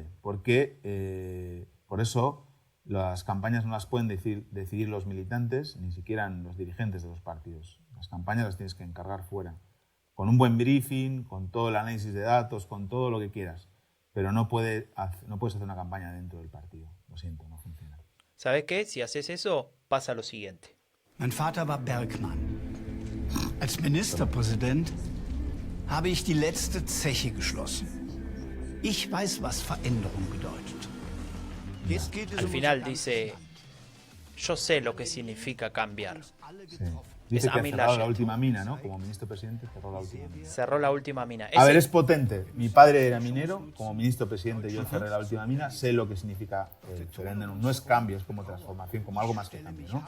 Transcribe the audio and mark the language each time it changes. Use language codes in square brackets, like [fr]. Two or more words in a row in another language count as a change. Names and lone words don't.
[es] Porque por eso las campañas no las pueden decidir los militantes, ni siquiera los dirigentes de los partidos. Las campañas las tienes que encargar fuera. Con un buen briefing, con todo el análisis de datos, con todo lo que quieras. Pero no puedes hacer una campaña dentro del partido. Lo siento, no funciona. ¿Sabes qué? Si haces eso, pasa lo siguiente. [de] Mein Vater war Bergmann. Als Ministerpräsident habe ich die letzte Zeche geschlossen. Ich weiß, was Veränderung bedeutet. Jetzt geht es [es] Al [de] um [es] final [de] unser [es] dice, [de] ganzes Land. [es] yo sé lo que significa cambiar. Sí. Dice que ha Amin cerrado Laschet. la última mina, ¿no? Como ministro presidente cerró la última mina. Cerró la última mina. A ver, es potente. Mi padre era minero, como ministro presidente yo cerré la última mina, sé lo que significa referéndum. No es cambio, es como transformación, como algo más que cambio, ¿no?